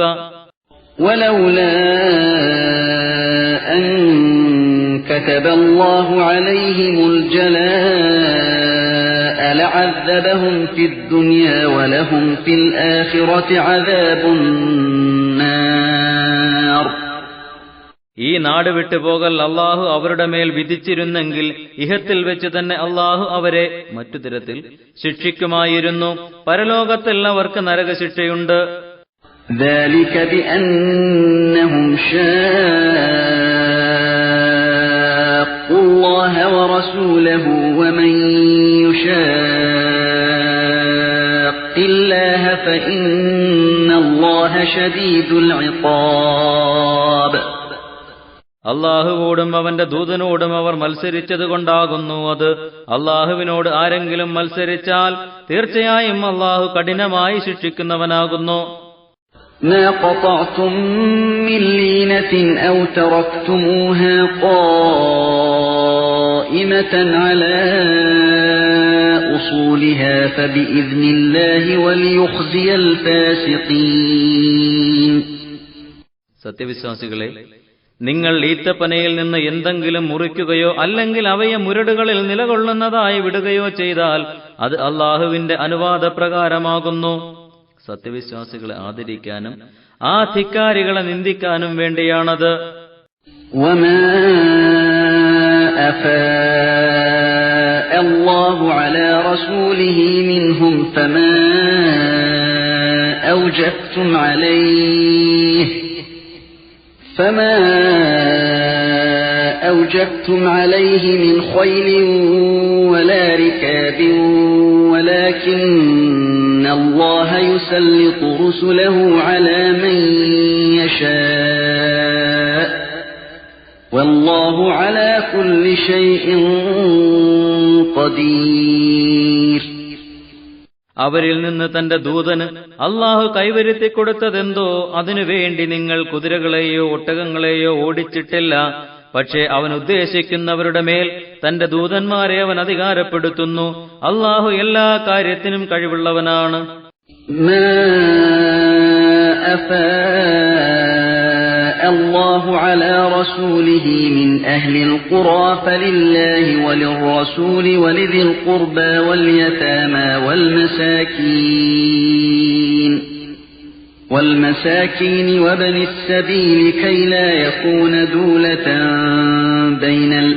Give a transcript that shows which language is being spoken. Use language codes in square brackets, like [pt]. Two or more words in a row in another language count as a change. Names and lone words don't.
[ar] ولولا أن كتب الله عليهم الجلاء لعذبهم في الدنيا ولهم في الآخرة عذاب النار. [ml] ഈ നാട് വിട്ടുപോകൽ അല്ലാഹു അവരുടെ മേൽ വിധിച്ചിരുന്നെങ്കിൽ ഇഹത്തിൽ വെച്ച് തന്നെ അല്ലാഹു അവരെ മറ്റു തരത്തിൽ ശിക്ഷിക്കുമായിരുന്നു. പരലോകത്തിൽ അവർക്ക് നരകശിക്ഷയുണ്ട്. [ar] ذلك بأنهم شاقوا الله ورسوله ومن يشاق الله فإن الله شديد العقاب. [ml] അല്ലാഹുവോടും അവന്റെ ദൂതനോടും അവർ മത്സരിച്ചതുകൊണ്ടാകുന്നു അത്. അല്ലാഹുവിനോട് ആരെങ്കിലും മത്സരിച്ചാൽ തീർച്ചയായും അല്ലാഹു കഠിനമായി ശിക്ഷിക്കുന്നവനാകുന്നു. [ar] ما قطعتم من لينة أو تركتموها قائمة على أصولها فبإذن الله وليخزي الفاسقين. [ml] സത്യവിശ്വാസികളെ, നിങ്ങൾ ഈത്തപ്പനയിൽ നിന്ന് എന്തെങ്കിലും മുറിക്കുകയോ അല്ലെങ്കിൽ അവയെ മുരടുകളിൽ നിലകൊള്ളുന്നതായി വിടുകയോ ചെയ്താൽ അത് അല്ലാഹുവിന്റെ അനുവാദപ്രകാരമാകുന്നു. സത്യവിശ്വാസികളെ ആദരിക്കാനും ആ ധിക്കാരികളെ നിന്ദിക്കാനും വേണ്ടിയാണത്. [ar] وما أفاء الله على رسوله منهم فما أوجبتم عليه من خيل ولا ركاب ولكن الله يسلط رسله على من يشاء والله على كل شيء قدير. [ml] അവരിൽ നിന്ന് തന്റെ ദൂതന് അല്ലാഹു കൈവരുത്തിക്കൊടുത്തതെന്തോ അതിനുവേണ്ടി നിങ്ങൾ കുതിരകളെയോ ഒട്ടകങ്ങളെയോ ഓടിച്ചിട്ടില്ല. പക്ഷേ അവൻ ഉദ്ദേശിക്കുന്നവരുടെ മേൽ തന്റെ ദൂതന്മാരെ അവൻ അധികാരപ്പെടുത്തുന്നു. അല്ലാഹു എല്ലാ കാര്യത്തിനും കഴിവുള്ളവനാണ്. [ar] الله على رسوله من أهل القرى فلله وللرسول ولذي القربى واليتامى والمساكين وابن السبيل كي لا يكون دولة بين